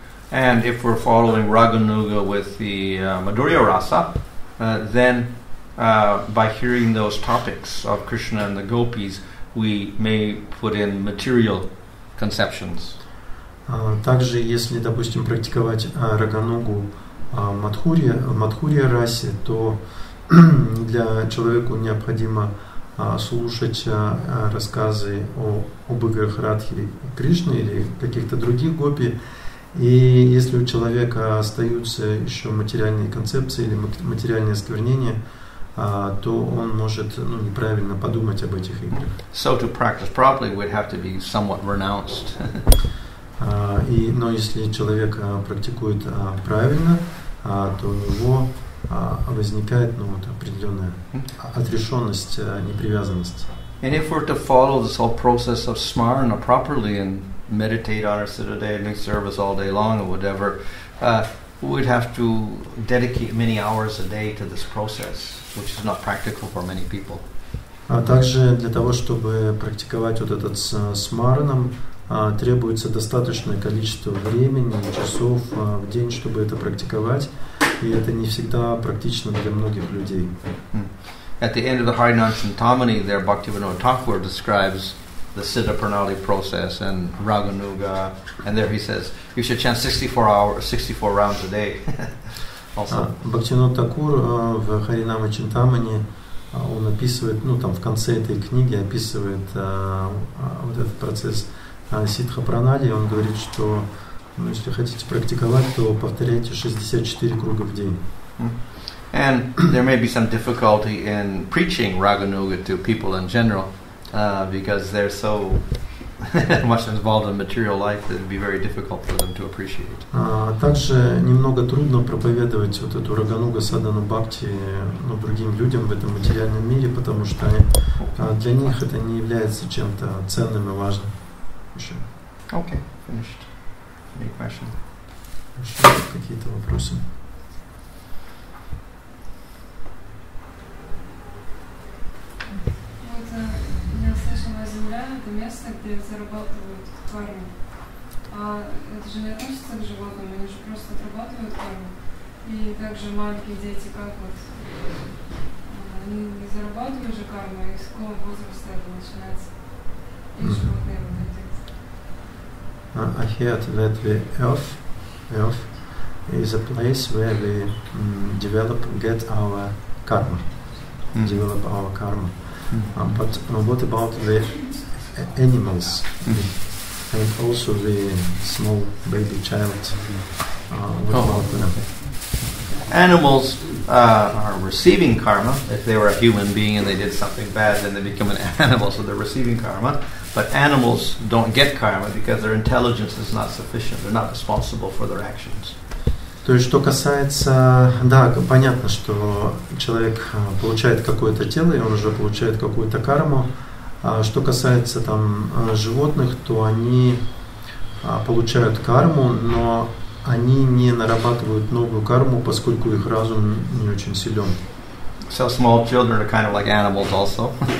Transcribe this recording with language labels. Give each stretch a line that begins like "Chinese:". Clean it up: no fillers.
English: And if we're following Raganuga with the Madhurya Rasa, then by hearing those topics of Krishna and the gopis, we may put in material conceptions.
Russian: Также, если, допустим, практиковать Раганугу в Мадхурья расе, то для человека необходимо слушать рассказы об играх Радхи и Кришны или каких-то других гопи. И если у человека остаются еще материальные концепции или материальные осквернения, то он может неправильно подумать об этих играх.
English: So to practice properly, we'd have to be somewhat renounced.
Russian: Но если человек практикует правильно, то у него возникает определенная отрешенность, непривязанность.
English: And if we're to follow this whole process of smarana properly and meditate on our Siddhadeha service all day long or whatever, we'd have to dedicate many hours a day to this process, which is not practical for many people.
Russian: А также для того, чтобы практиковать вот этот смараном, требуется достаточное количество времени и часов в день, чтобы это практиковать, и это не всегда практично для многих людей.
English: At the end of the Harinam Chintamani, there Bhaktivinoda Thakur describes the Siddha Pranali process and Raganuga, and there he says you should chant 64 rounds a day. Also.
Russian: Бхактивинод Такур в Харинама Чинтамани он описывает, там в конце этой книги описывает вот этот процесс Сиддха Пранали, он говорит, что если хотите практиковать, то повторяйте 64 круга в день.
English: And there may be some difficulty in preaching Raganuga to people in general, because they're so much involved in material life that it would be very difficult for them to appreciate.
Russian: Также немного трудно проповедовать вот эту Рагануга Садану Бхакти другим людям в этом материальном мире, потому что для них это не является чем-то ценным и важным.
English: Okay, finished. Any questions?
Russian: Какие-то вопросы? Неослышимая земля – это место, где зарабатывают карму. А А это же не относится к животным, они же просто отрабатывают карму. И также маленькие дети, как вот, они не зарабатывают же карму, и с какого возраста это начинается? И животные вот эти.
English: I heard that the earth is a place where we get our karma, develop our karma. But what about the animals and also the small baby child? What about them? Animals are receiving karma. If they were a human being and they did something bad, then they become an animal, so they're receiving karma. But animals don't get karma because their intelligence is not sufficient. They're not responsible for their actions.
Russian: То есть, что касается, да, понятно, что человек получает какое-то тело, и он уже получает какую-то карму. А что касается там животных, то они получают карму, но они не нарабатывают новую карму, поскольку их разум не очень силен.
English: So small children are kind of like animals also.